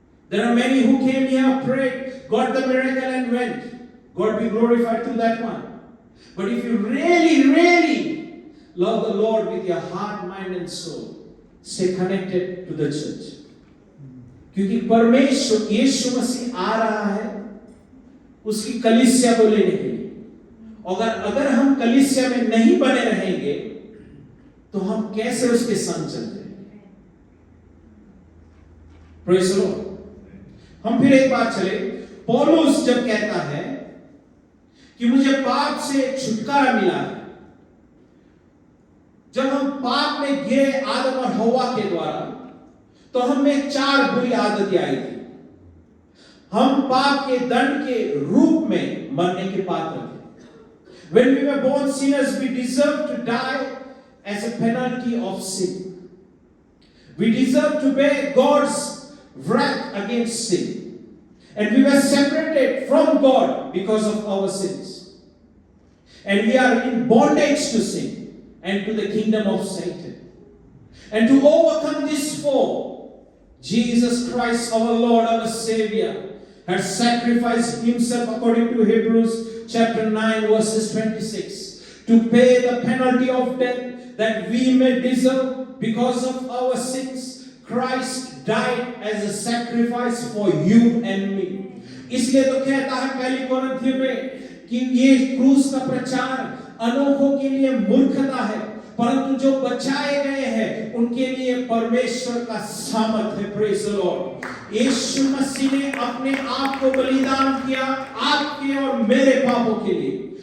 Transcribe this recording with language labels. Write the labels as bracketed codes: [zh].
[en] There are many who came here, prayed, got the miracle and went. God be glorified to that one. But if you really love the Lord with your heart, mind and soul, stay connected to the church. [hi] क्योंकि परमेश्वर यीशु मसीह आ रहा है उसकी कलीसिया को लेने के लिए। अगर हम कलीसिया में नहीं बने रहेंगे तो हम कैसे उसके संग चलते हैं? [en] Praise the lord. [hi] हम फिर एक बार चले, पौलुस जब कहता है कि मुझे पाप से छुटकारा मिला है, जब हम पाप में गिरे आदम और हव्वा के द्वारा, तो हम में 4 बुरी आदतें आई थी। हम पाप के दंड के रूप में मरने के पात्र थे। [en] When we were born sinners, we deserve to die as a penalty of sin. We deserve to bear God's wrath against sin. And we were separated from God because of our sins. And we are in bondage to sin and to the kingdom of Satan. And to overcome this foe, Jesus Christ, our Lord, our Savior, has sacrificed himself according to Hebrews chapter 9 verses 26 to pay the penalty of death that we may deserve because of our sins. Christ died as a sacrifice for you and me. [hi] इसलिए तो कहता है पहली कोरिन्थियों में कि ये क्रूस का प्रचार अनोखों के लिए मूर्खता है, परंतु जो बचाए गए हैं उनके लिए परमेश्वर का सामर्थ है। [en] Praise the lord. [hi] यीशु मसीह ने अपने आप को बलिदान किया आपके और मेरे पापों के लिए।